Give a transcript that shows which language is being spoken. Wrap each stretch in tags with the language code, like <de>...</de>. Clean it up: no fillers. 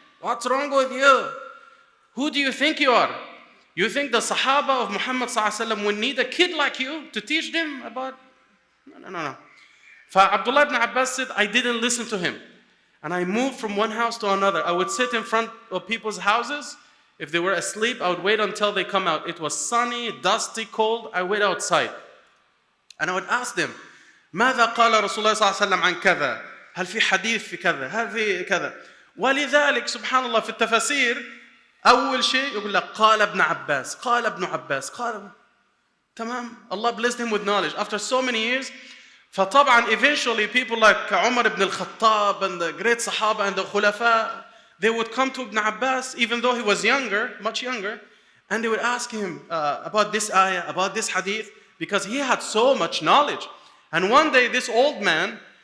<en>What's wrong with you? Who do you think you are? You think the Sahaba of Muhammad sallallahu alaihi wasallam would need a kid like you to teach them about? No. For Abdullah ibn Abbas said, I didn't listen to him. And I moved from one house to another. I would sit in front of people's houses. If they were asleep, I would wait until they come out. It was sunny, dusty, cold. I wait outside. And I would ask them,</en> <ar>ماذا قال رسول الله صلى الله عليه وسلم عن كذا؟ هل في حديث في كذا؟ هل في كذا؟ ولذلك سبحان الله في التفاسير أول شيء يقول لك قال ابن عباس قال ابن عباس قال تمام.</ar> <en>Allah blessed him with knowledge. After so many years, فطبعا eventually people like Umar ibn al-Khattab and the great Sahaba and the Khulafa, they would come to Ibn Abbas, even though he was younger, much younger, and they would ask him about this ayah, about this hadith, because he had so much knowledge. And one day this old man</en>